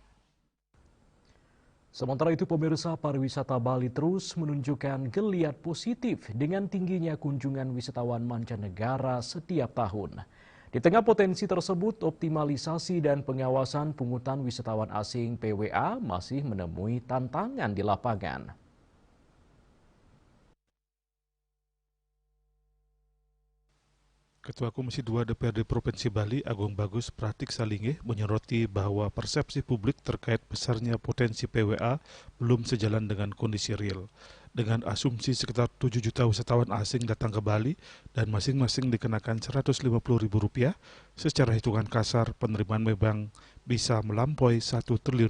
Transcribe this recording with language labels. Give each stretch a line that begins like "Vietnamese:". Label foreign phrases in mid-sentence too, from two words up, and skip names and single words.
Indonesian: Sementara itu, pemirsa, pariwisata Bali terus menunjukkan geliat positif dengan tingginya kunjungan wisatawan mancanegara setiap tahun. Di tengah potensi tersebut, optimalisasi dan pengawasan pungutan wisatawan asing PWA masih menemui tantangan di lapangan. Ketua Komisi 2 DPRD Provinsi Bali, Agung Bagus Pratik Salingeh, menyoroti bahwa persepsi publik terkait besarnya potensi PWA belum sejalan dengan kondisi real. Dengan asumsi sekitar 7 juta wisatawan asing datang ke Bali dan masing-masing dikenakan Rp150.000, secara hitungan kasar penerimaan memang bisa melampaui Rp1 triliun.